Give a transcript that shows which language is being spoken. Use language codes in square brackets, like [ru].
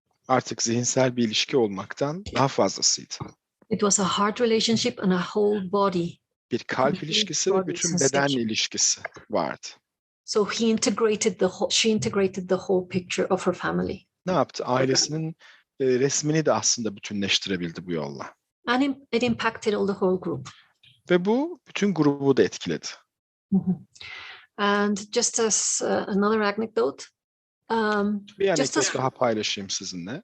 [tr] Artık zihinsel bir ilişki olmaktan daha fazlasıydı. [en] It was a heart relationship and a whole body. [tr] Bir kalp ilişkisi ve bütün beden ilişkisi vardı. [en] So she integrated the whole picture of her family. [tr] Ne yaptı? Ailesinin resmini de aslında bütünleştirebildi bu yolla. [en] And it impacted all the whole group. [tr] Ve bu bütün grubu da etkiledi. [en] And just as another anecdote, [tr] bir anekdot daha paylaşayım sizinle.